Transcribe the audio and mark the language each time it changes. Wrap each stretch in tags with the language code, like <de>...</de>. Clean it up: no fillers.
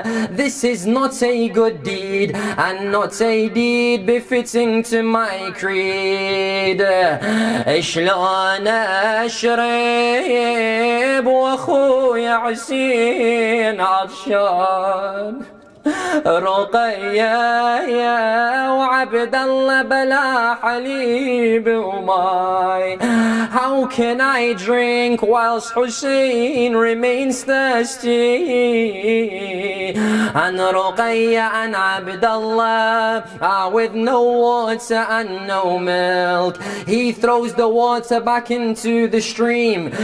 <en>This is not a good deed, and not a deed befitting to my creed.</en> <ar>شلون أشرب وأخويا حسين عطشان. رقية يا وعبد الله بلا حليب وماي.</ar> <en>How can I drink whilst Hussein remains thirsty? And Ruqayya and Abdullah are with no water and no milk. He throws the water back into the stream.</en>